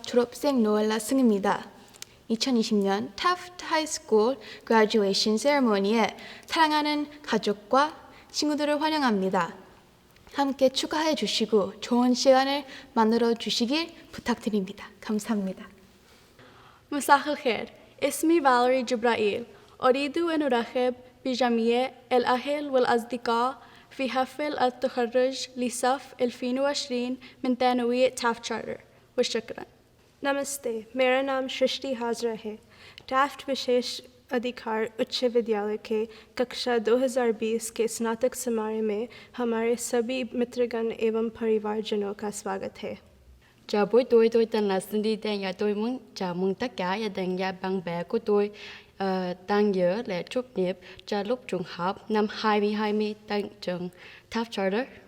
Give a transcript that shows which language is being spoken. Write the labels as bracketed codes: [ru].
[ko] 졸업생 노엘라 승입니다. 2020년 타프트 하이스쿨 그라듀에이션 세레모니에 사랑하는 가족과 친구들을 환영합니다. 함께 축하해 주시고 좋은 시간을 만들어 주시길 부탁드립니다. 감사합니다. [ar] مساء الخير. اسمي فاليري جبرائيل. أريد أن أرحب بجميع الأهل والأصدقاء في حفل التخرج لصف 2020 من ثانوية تافت شارتر. وشكرا. [hi] नमस्ते, मेरा नाम सृष्टि हाजरा है। टाफ्ट विशेष अधिकार उच्च विद्यालय के कक्षा 2020 के स्नातक समारोह में हमारे सभी मित्रगण एवं परिवारजनों का स्वागत है। [vi] Chào buổi tôi tên là Cindy Tan và tôi muốn chào mừng tất cả gia đình và bạn bè của tôi đang giữ lễ tốt nghiệp cho lúc trường học năm 2020 tại trường Taft Charter.